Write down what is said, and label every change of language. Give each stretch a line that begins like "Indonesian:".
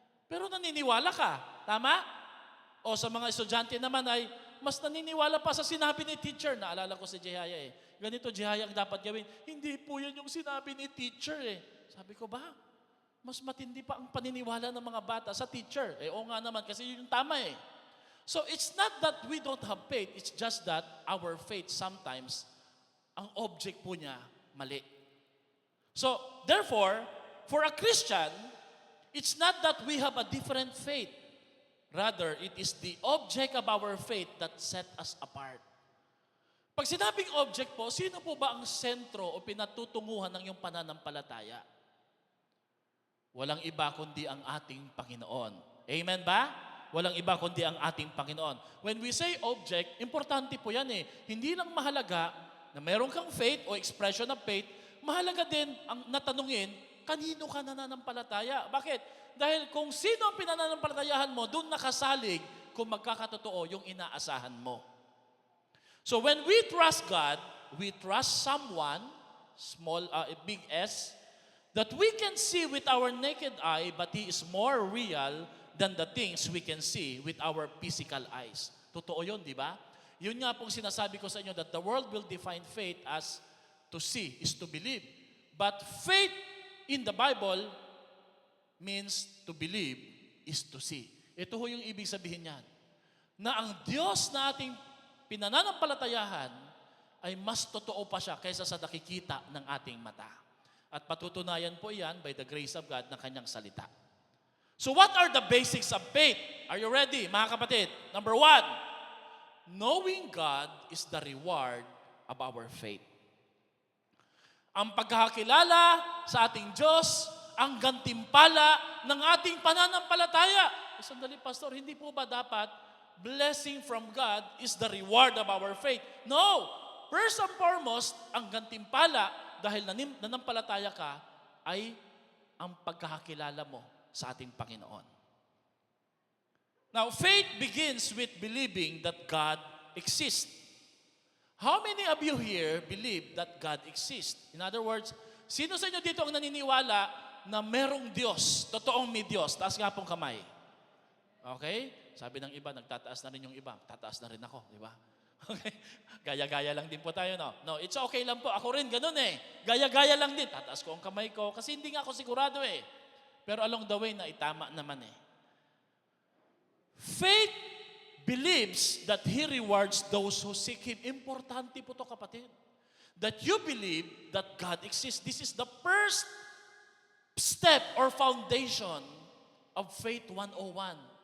Filipino: Pero naniniwala ka, tama? O sa mga estudyante naman ay mas naniniwala pa sa sinabi ni teacher. Naalala ko si Jehaya eh. Ganito Jehaya ang dapat gawin. Hindi po yan yung sinabi ni teacher eh. Sabi ko ba? Mas matindi pa ang paniniwala ng mga bata sa teacher. Eh oo nga naman kasi yun yung tama eh.
English: So it's not that we don't have faith. It's just that our faith sometimes,
Filipino: ang object po niya mali.
English: So therefore, for a Christian, it's not that we have a different faith. Rather, it is the object of our faith that set us apart.
Filipino: Pag sinabing object po, sino po ba ang sentro o pinatutunguhan ng iyong pananampalataya? Walang iba kundi ang ating Panginoon. Amen ba? Walang iba kundi ang ating Panginoon.
English: When we say object,
Filipino: importante po yan eh. Hindi lang mahalaga na meron kang faith o expression of faith, mahalaga din ang natanungin, kanino ka nananampalataya? Bakit? Dahil kung sino ang pinananampalatayahan mo, doon nakasalig kung magkakatotoo yung inaasahan mo.
English: So when we trust God, we trust someone, big S, that we can see with our naked eye, but He is more real than the things we can see with our physical eyes.
Filipino: Totoo yun, di ba? Yun nga pong sinasabi ko sa inyo
English: that the world will define faith as to see is to believe. But faith in the Bible means to believe is to see.
Filipino: Ito ho yung ibig sabihin niyan. Na ang Diyos na ating pinananampalatayahan ay mas totoo pa siya kaysa sa nakikita ng ating mata. At patutunayan po yan
English: by the grace of God
Filipino: ng kanyang salita.
English: So what are the basics of faith? Are you ready,
Filipino: mga kapatid?
English: Number 1, knowing God is the reward of our faith.
Filipino: Ang pagkakilala sa ating Diyos, ang gantimpala ng ating pananampalataya. Sandali, Pastor, hindi po ba dapat
English: blessing from God is the reward of our faith? No!
Filipino: First and foremost, ang gantimpala dahil nanampalataya ka ay ang pagkakakilala mo sa ating Panginoon.
English: Now, faith begins with believing that God exists. How many of you here believe that God exists? In other words,
Filipino: sino sa inyo dito ang naniniwala na merong Diyos, totoong may Diyos? Taas nga pong kamay. Okay? Sabi ng iba, nagtataas na rin yung iba. Tataas na rin ako, di ba? Okay? Gaya-gaya lang din po tayo, no?
English: No, it's okay
Filipino: lang po. Ako rin, ganun eh. Gaya-gaya lang din. Tataas ko ang kamay ko kasi hindi nga ako sigurado eh. Pero
English: along the way
Filipino: na itama naman eh.
English: Faith believes that He rewards those who seek Him.
Filipino: Importante po to, kapatid.
English: That you believe that God exists. This is the first step or foundation of Faith 101.